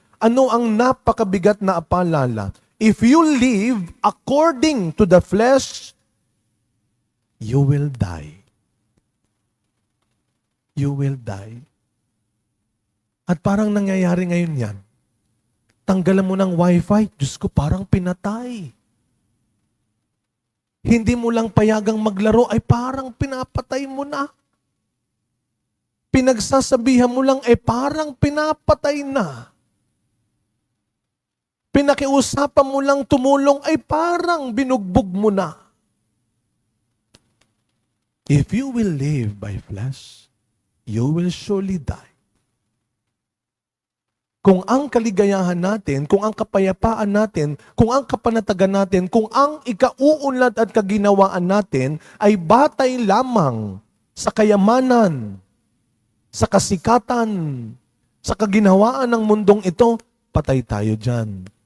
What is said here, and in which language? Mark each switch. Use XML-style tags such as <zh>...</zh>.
<tl>Ano ang napakabigat na paalala?</tl> <en>If you live according to the flesh, you will die. You will die.</en> <tl>At parang nangyayari ngayon yan. Tanggalan mo ng wifi, Diyos ko, parang pinatay. Hindi mo lang payagang maglaro, ay parang pinapatay mo na. Pinagsasabihan mo lang, ay parang pinapatay na. Pinakiusapan mo lang tumulong, ay parang binugbog mo na.</tl> <en>If you will live by flesh, you will surely die.</en> <tl>Kung ang kaligayahan natin, kung ang kapayapaan natin, kung ang kapanatagan natin, kung ang ikauunlad at kaginawaan natin ay batay lamang sa kayamanan, sa kasikatan, Sa kaginhawaan ng mundong ito, patay tayo dyan.</tl>